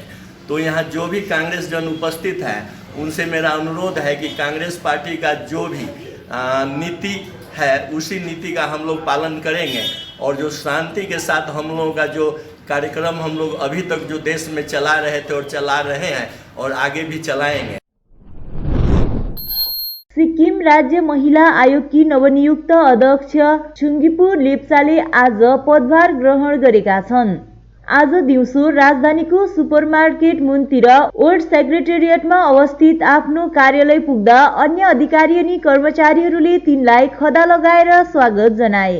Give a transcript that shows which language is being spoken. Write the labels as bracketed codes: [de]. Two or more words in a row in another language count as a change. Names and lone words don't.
[hi] तो यहाँ जो भी कांग्रेस जन उपस्थित है उनसे मेरा अनुरोध है कि कांग्रेस पार्टी का जो भी नीति है उसी नीति का हम लोग पालन करेंगे और जो शांति के साथ हम लोगों का जो कार्यक्रम हम लोग अभी तक जो देश में चला रहे थे और चला रहे हैं और आगे भी चलाएंगे। [ne] सिक्किम राज्य महिला आयोगकी नवनियुक्त अध्यक्ष छुङ्गिपु लेप्चाले आज पदभार ग्रहण गरेका छन्। आज दिउँसो राजधानीको सुपरमार्केट मुनतिर ओल्ड सेक्रेटेरिएटमा अवस्थित आफ्नो कार्यालय पुग्दा अन्य अधिकारी अनि कर्मचारीहरूले तिनलाई खदा लगाएर स्वागत जनाए।